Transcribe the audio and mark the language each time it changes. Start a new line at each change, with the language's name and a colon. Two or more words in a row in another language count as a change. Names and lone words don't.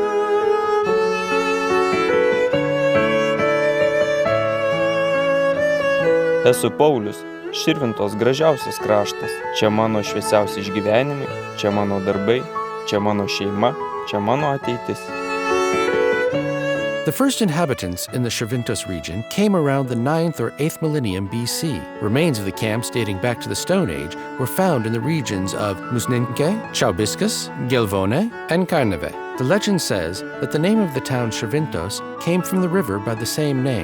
Lithuanian: Esu Paulius, Širvintos gražiausias kraštas. Čia mano šviesiausi išgyvenimai, čia mano darbai, čia mano šeima, čia mano ateitis.
English: The first inhabitants in the Širvintos region came around the 9th or 8th millennium BC. Remains of the camps dating back to the Stone Age were found in the regions of Musninke, Čiaubiškės, Gelvonė, and Karnavė. The legend says that the name of the town Širvintos came from the river by the same name.